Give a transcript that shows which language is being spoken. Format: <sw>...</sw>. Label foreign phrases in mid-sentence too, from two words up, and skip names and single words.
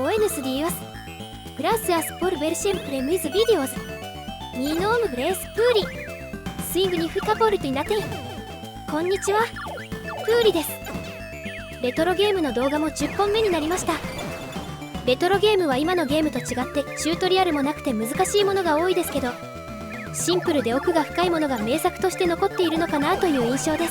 <es>Buenos Dias. Gracias por ver siempre mis videos. Mi nombre es Puri. Significa por</es> <ja>こんにちは、プーリです。レトロゲームの動画も10本目になりました。レトロゲームは今のゲームと違ってチュートリアルもなくて難しいものが多いですけど、シンプルで奥が深いものが名作として残っているのかなという印象です。</ja>